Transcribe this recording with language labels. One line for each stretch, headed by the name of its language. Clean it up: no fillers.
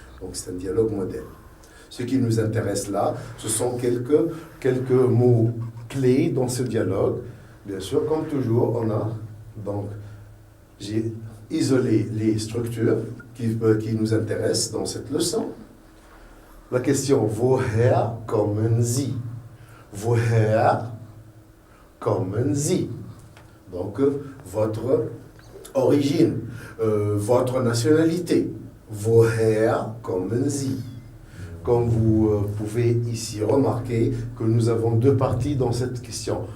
French: Donc c'est un dialogue modèle. Ce qui nous intéresse là, ce sont quelques mots clés dans ce dialogue. Bien sûr, comme toujours, j'ai isolé les structures qui nous intéressent dans cette leçon. La question «
German: Woher kommen Sie ?» Woher kommen Sie?
French: Donc, votre origine, votre nationalité.
German: Woher kommen Sie?
French: Comme vous pouvez ici remarquer que nous avons deux parties dans cette question.